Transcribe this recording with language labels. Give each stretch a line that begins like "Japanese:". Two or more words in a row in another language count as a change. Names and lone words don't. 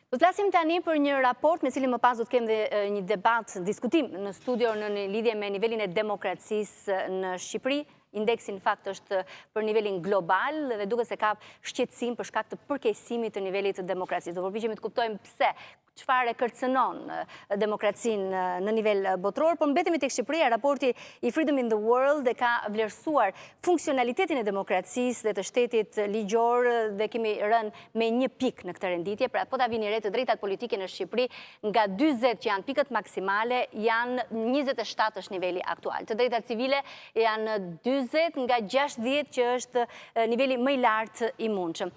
Albanian: Do të flasim tani për një raport me cilin më pas do të kemë dhe një debat, diskutim në studio në lidhje me nivelin e demokracisë në Shqipëri. Indeksi në fakt është për nivelin global dhe duket se ka shqetësim për shkak të përkeqësimit të nivelit të demokracisë. Do përpiqemi të kuptojmë pse, çfarë e kërcënon demokracinë në nivel botror, por mbetemi tek Shqipëria. Raporti i Freedom in the World e ka vlerësuar funksionalitetin e demokracisë dhe të shtetit ligjor dhe kemi rënë me 1 pikë në këtë renditje. Pra, po ta vini re të drejtat politike në Shqipëri, nga 40 që janë pikët maksimale, janë 27 është niveli aktual. Të drejtat civile janë 40 nga 60 që është niveli më i lartë i mundshëm.